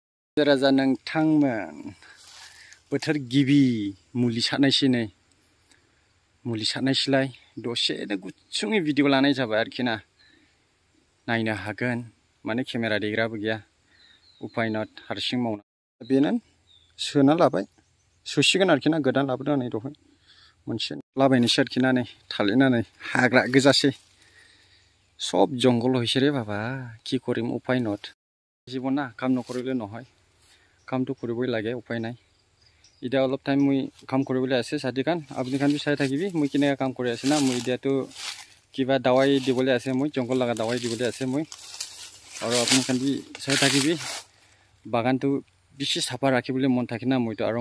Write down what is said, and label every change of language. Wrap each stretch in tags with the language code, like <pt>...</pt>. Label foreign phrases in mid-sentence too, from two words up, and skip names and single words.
<brx>राजा नोंथांमोन बोथोर गिबि मुलि सारनायसैलाय दसेनो गुसुङै भिडिअ लानाय जाबाय आरोखि ना नायनो हागोन माने केमेरा दैग्राबो गैया उपाय नट हारसिं मावना बेनो सोना लाबाय सुसिगोन आरोखि ना गोदान लाबोदों नै दहाय मोनसे लाबायनोसै आरोखि ना नै थालिरनानै हाग्रा गोजासै</brx> <hi>सब जंगल</hi> <as>হইছে রে বাবা কি কৰিম উপায় নট জীৱন না কাম নকৰিলে নহয় কামটো কৰিবই লাগে উপায় নাই এতিয়া অলপ টাইম মই কাম কৰিবলৈ আছে সাদিকান আপুনি কান চাই থাকিবি মই কিনে কাম কৰি আছে না মই এতিয়াতো কিবা দাৱাই দিবলৈ আছে মই জংগল লাগা দাৱাই দিবলৈ আছে মই আৰু আপুনি কান চাই থাকিবি বাগানটো বেছি সাফা ৰাখিবলৈ মন থাকে না মইতো আৰু</as>